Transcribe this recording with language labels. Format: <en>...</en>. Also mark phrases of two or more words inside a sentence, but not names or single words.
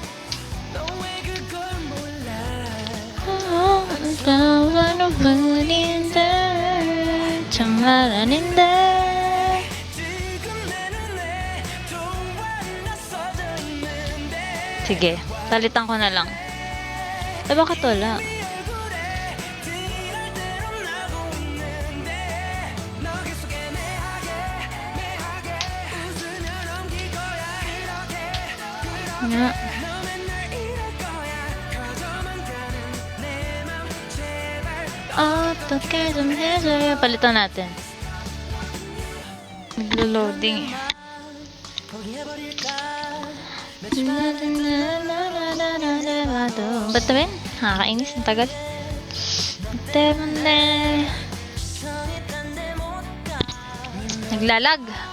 <tl>Sige, palitan ko na lang. Eh, bakit wala? Nga.</tl> <ko>어떻게 좀 해줘요.</ko> <tl>palitan natin. Naglo-loading eh. Ba't naman? Nakakainis. Ang tagal. Naglalag.</tl>